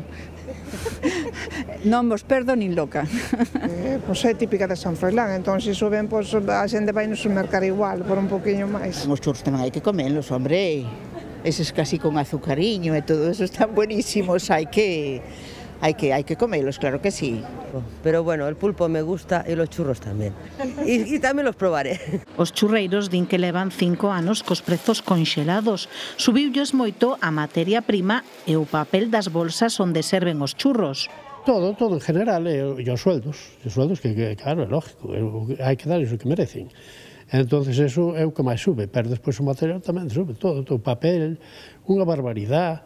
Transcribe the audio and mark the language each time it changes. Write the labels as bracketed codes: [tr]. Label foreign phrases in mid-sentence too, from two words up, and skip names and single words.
[gl] Non vos perdo nin loca. Pois é típica de San Froilán, entón se suben, pois a xente vai no supermercado igual, por un poquinho máis. Os churros tamén hai que comelos, hombre. Eses casi con azucariño e todo [es] eso están buenísimos, [gl] hai que comelos, claro que sí. [es] Pero bueno, el pulpo me gusta y los churros tamén. Y tamén los probaré. [gl] Os churreiros din que levan 5 anos cos prezos conxelados. Subiulles moito a materia prima e o papel das bolsas onde serven os churros. Todo en general, e os sueldos que claro, é lógico, hai que darles o que merecen. Entonces eso é o que máis sube, pero despois o material tamén sube, todo o papel, unha barbaridade.